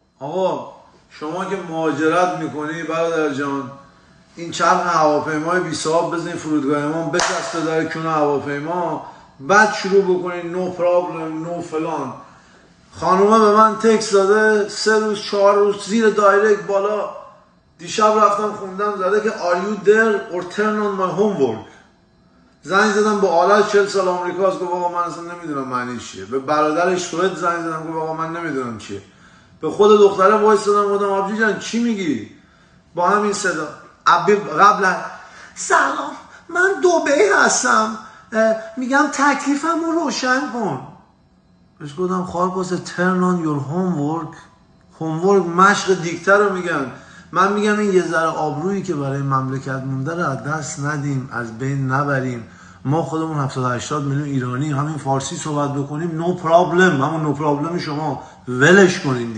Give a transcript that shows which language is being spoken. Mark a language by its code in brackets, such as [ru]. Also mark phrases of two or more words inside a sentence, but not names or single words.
[fa] آقا شما که مهاجرت میکنی برادر جان، این چرخ هواپیمای بی صاحب بزنین فرودگاه ما، بچسته در کون هواپیما، بعد شروع بکنین [en] no problem [fa] نو فلان. خانومه به من تکست داده 3 روز 4 روز زیر دایرکت بالا، دیشب رفتم خوندم زده که [en] are you there or turn on my homework. [fa] زنگ زدم به آلت 40 سال آمریکاست، گفت آقا من اصلا نمیدونم معنیش چیه. به برادرش سوئد زنگ زدم، گفت آقا من نمیدونم چیه. به خود دختره وایس دادم، گفتم آبجی جان چی میگی؟ با همین صدا قبلا سلام من دبی هستم، میگم تکلیفم رو روشن کن. بهش گفتم خواهر پاسه [en] turn on your homework [fa] مشق دیکته رو میگن. من میگم این یه ذره آبرویی که برای مملکت مونده رو از دست ندیم، از بین نبریم. ما خودمون 70-80 میلیون ایرانی همین فارسی صحبت بکنیم [en] no problem, [fa] همون [en] no problem [fa] شما ولش کنین دیگه.